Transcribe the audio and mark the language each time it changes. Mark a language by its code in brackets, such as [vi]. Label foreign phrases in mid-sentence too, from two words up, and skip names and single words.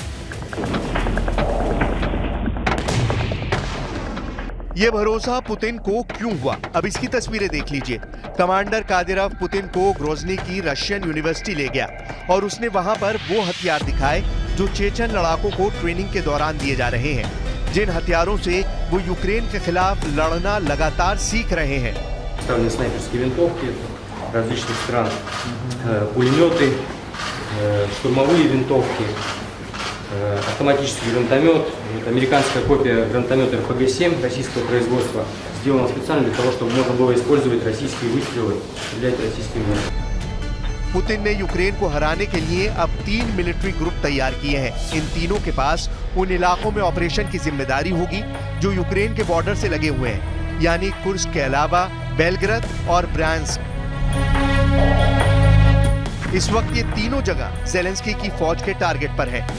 [hi] ये भरोसा पुतिन को क्यों हुआ, अब इसकी तस्वीरें देख लीजिए। कमांडर कादिरव पुतिन को ग्रोजनी की [en] Russian University [hi] ले गया और उसने वहां पर वो हथियार दिखाए जो चेचन लड़ाकों को ट्रेनिंग के दौरान दिए जा रहे हैं, जिन हथियारों से वो यूक्रेन के खिलाफ लड़ना लगातार सीख रहे हैं। [ru] снайперские винтовки различных стран, пулеметы, штурмовые винтовки, автоматический гранатомет, американская копия гранатомета РПГ-7 российского производства, сделана специально для того, чтобы можно было использовать российские выстрелы, стрелять российскими выстрелами. [hi] पुतिन ने यूक्रेन को हराने के लिए अब 3 [en] military group [hi] तैयार किए हैं। इन तीनों के पास उन इलाकों में ऑपरेशन की जिम्मेदारी होगी जो यूक्रेन के बॉर्डर से लगे हुए हैं, यानी कुर्स्क के अलावा बेलग्राद और ब्रांस्क। इस वक्त ये तीनों जगह ज़ेलेंस्की की फौज के टारगेट पर है।